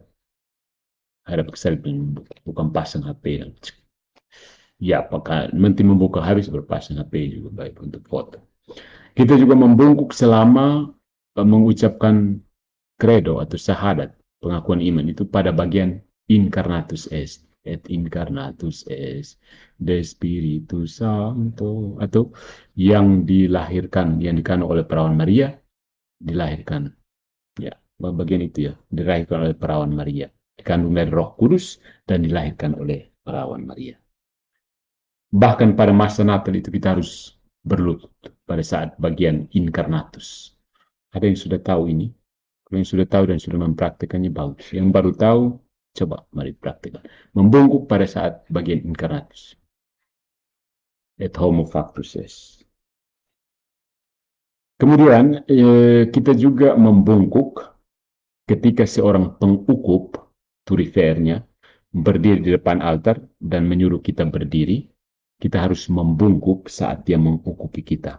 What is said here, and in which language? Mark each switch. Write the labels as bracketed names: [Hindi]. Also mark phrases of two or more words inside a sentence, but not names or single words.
[Indonesian] Hadap ke salib bukan pasang HP. Ya, apakah nanti membuka habis berpasang HP juga baik untuk foto. Kita juga membungkuk selama mengucapkan credo atau syahadat pengakuan iman itu pada bagian [Latin] incarnatus est et incarnatus est de Spiritus Sancto, [Indonesian] atau yang dilahirkan, yang dikandung oleh Perawan Maria, dilahirkan ya, bagian itu ya, dilahirkan oleh Perawan Maria, dikandung dari Roh Kudus dan dilahirkan oleh Perawan Maria. Bahkan pada masa Natal itu kita harus berlutut pada saat bagian incarnatus. Ada yang sudah tahu ini? Kalau yang sudah tahu dan sudah mempraktikannya bagus. Yang baru tahu, coba mari praktikkan. Membungkuk pada saat bagian incarnatus. [Latin] Et homo factus est. [Indonesian] Kemudian kita juga membungkuk ketika seorang pengukup, turifernya, berdiri di depan altar dan menyuruh kita berdiri. Kita harus membungkuk saat dia mengukupi kita.